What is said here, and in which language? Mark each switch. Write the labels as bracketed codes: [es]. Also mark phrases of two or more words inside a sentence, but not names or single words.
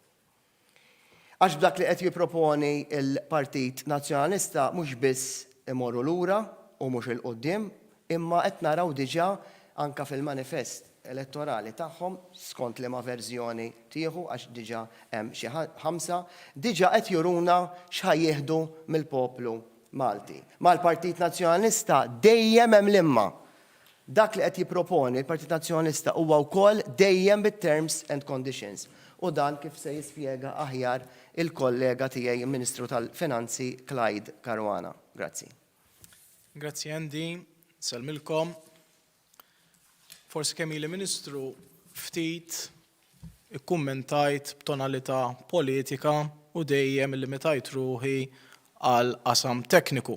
[mt] Għax b'dak li qed jipproponi il-Partit Nazzjonalista mhux biss imorru lura u mhux il-qudiem, imma qed naraw diġà anke fil-manifest elettorali tagħhom skont liema verżjoni tieħu għax diġà hemm xi 5, diġà qed juruna x'ħajjieħdu mill-poplu Malti. Mal-Partit Nazzjonalista dejjem hemm l-imma. Dak li qed jipproponi il-Partit Nazzjonalista huwa wkoll dejjem bit- [en] terms and conditions. [mt] U dan kif se jispjega aħjar il-kollega tiegħi il-Ministru tal-Finanzi Clyde Caruana. Grazzi. Grazzi Andy, salmilkom. Forsi kemm ili Ministru ftit ikkummentajt b'tonalità politika u dejjem illimitajt ruħi għal qasam tekniku.